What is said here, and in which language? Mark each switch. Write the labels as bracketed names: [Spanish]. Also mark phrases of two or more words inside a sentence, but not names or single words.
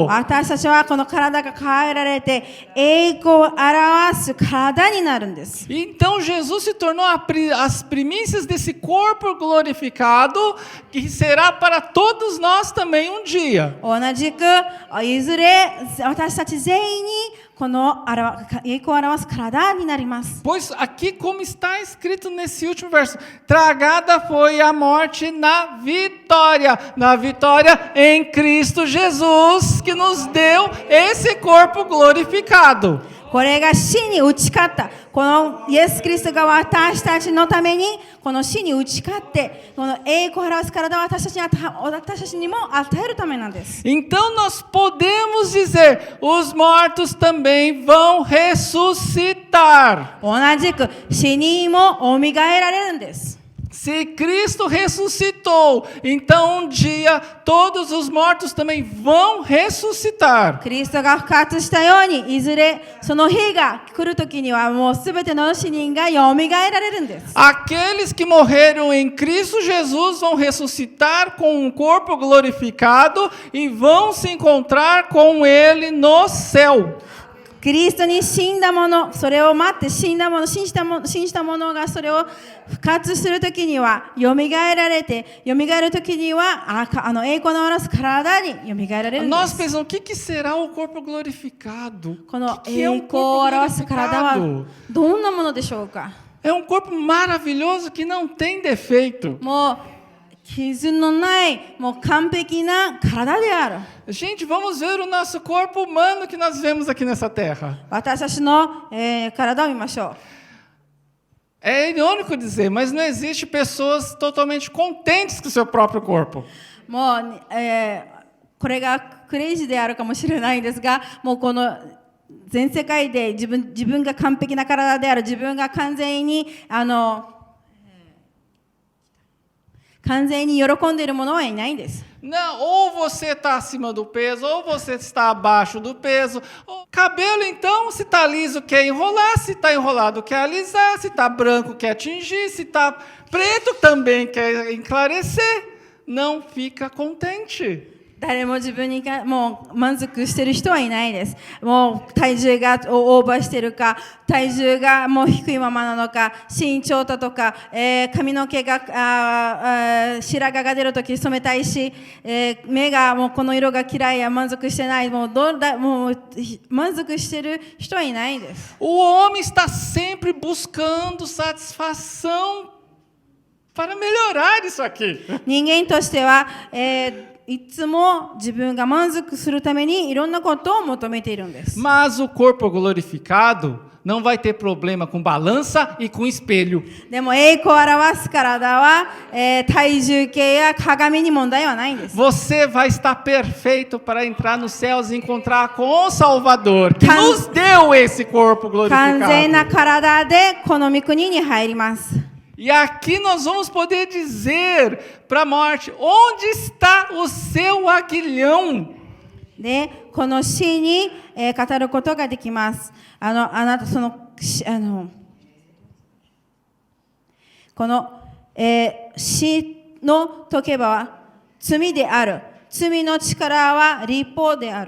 [Japanese] 私たちはこの体が変えられて栄光を表す体になるんです。 [Portuguese] Então Jesus se tornou as primícias desse corpo glorificado, que será para todos nós também um dia. [Japanese] 同じくいずれ私たち全員にこの栄光を表す体になります。 [Portuguese] Pois aqui, como está escrito nesse último verso, tragada foi a morte na vitória em Cristo Jesus, que nos deu esse corpo glorificado. [Japanese] これが死に打ち勝った。このイエス・キリストが私たちのためにこの死に打ち勝って、この栄光を表す体を私たちにも与えるためなんです。 [Portuguese] Então nós podemos dizer, os mortos também vão ressuscitar. [Japanese] 同じく死人も蘇られるんです。 [Portuguese] Se Cristo ressuscitou, então um dia todos os mortos também vão ressuscitar. [Japanese] キリストが復活したように、いずれその日が来るときにはもうすべての死人が蘇られるんです。 [Portuguese] Aqueles que morreram em Cristo Jesus vão ressuscitar com um corpo glorificado e vão se encontrar com Ele no céu. [Japanese] キリストに死んだもの、それを待って信じたものがそれを復活するときには蘇られて、蘇るときには栄光の表す体に蘇られるんで [Portuguese] Nós [Japanese] す。 [Portuguese] pensamos, o que será o corpo glorificado? [Japanese] この [Portuguese] O que é [Japanese] 栄 [Portuguese] um [Japanese] 光を [Portuguese] corpo [Japanese] 表す体は [Portuguese] glorificado? [Japanese] どんなものでしょうか。 [Portuguese] É um corpo maravilhoso que não tem defeito. [Japanese] もう傷のないもう完璧な体である。 [Portuguese] Gente, vamos ver o nosso corpo humano que nós vemos aqui nessa terra. [Japanese] 私たちの、体を見ましょう。 [Portuguese] É irônico dizer, mas não existe pessoas totalmente contentes com o seu próprio corpo. [Japanese] もう、これがクレイジーであるかもしれないんですが、もうこの全世界で自分が完璧な体である、自分が完全に喜んでいる者はいないんです。 [Portuguese] Não, ou você está acima do peso, ou você está abaixo do peso. Cabelo, então, se está liso, quer enrolar. Se está enrolado, quer alisar. Se está branco, quer tingir. Se está preto, também quer enclarecer. Não fica contente. [Japanese] 誰も自分にもう満足している人はいないです。もう体重がオーバーしているか、体重がもう低いままなのか、身長だとか、髪の毛が白髪が出るとき染めたいし、目がもうこの色が嫌いや満足してない、もう満足している人はいないです。 [Portuguese] O homem está sempre buscando satisfação para melhorar isso aqui. [Japanese] 人間としては、いつも自分が満足するためにいろんなことを求めているんです。 [Portuguese] Mas o corpo glorificado não vai ter problema com balança e com espelho. [Japanese] でも栄光を表す体は、体重計や鏡に問題はないんです。 [Portuguese] Você vai estar perfeito para entrar nos céus e encontrar com o Salvador, que nos deu esse corpo [Japanese] 完全な [Portuguese] glorificado. [Japanese] 体でこの御国に入ります。 [Portuguese] E aqui nós vamos poder dizer para a morte: onde está o seu aguilhão? [Japanese] で、この死に、語ることができます。あなたこの、死の解けばは罪である。罪の力は立法である。